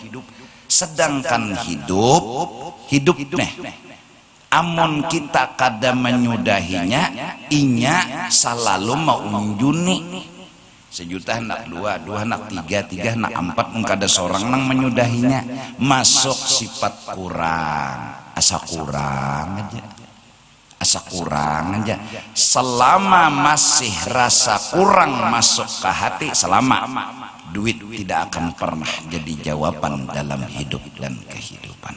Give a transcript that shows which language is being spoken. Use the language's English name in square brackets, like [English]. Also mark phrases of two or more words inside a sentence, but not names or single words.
[Banjar] Sedangkan hidup nih, amun kita kada menyudahinya, inya selalu mau unjuni. 1 juta hendak 2 hendak 3 hendak 4, kada seorang nang menyudahinya. Masuk sifat kurang, asa kurang aja. [Indonesian] Selama masih rasa kurang masuk ke hati, selama duit tidak akan pernah jadi jawaban dalam hidup dan kehidupan.